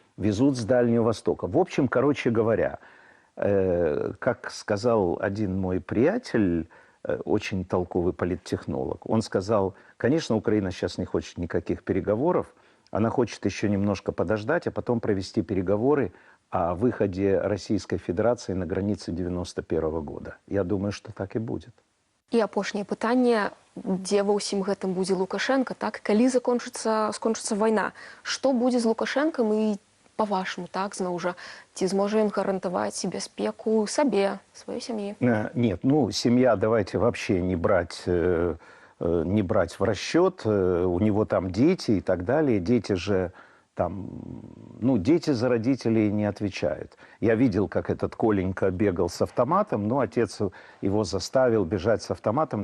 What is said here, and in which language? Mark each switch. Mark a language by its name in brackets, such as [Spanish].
[Russian] Везут с Дальнего Востока. В общем, короче говоря, как сказал один мой приятель, очень толковый политтехнолог, он сказал, конечно, Украина сейчас не хочет никаких переговоров, она хочет еще немножко подождать, а потом провести переговоры о выходе Российской Федерации на границы 91 года. Я думаю, что так и будет. [Belarusian] І апошняе пытанне, дзе ва ўсім гэтым будзе Лукашенко, так, калі скончыцца вайна, што будзе з Лукашенком і [Russian] по-вашему, [Belarusian] так, зноў жа, ці зможа ён гарантаваць бяспеку сабе, сваёй сям'і? [Russian] Нет, ну, семья давайте вообще не брать в расчет. У него там дети и так далее. Дети же там, ну, дети за родителей не отвечают. Я видел, как этот Коленька бегал с автоматом, но отец его заставил бежать с автоматом.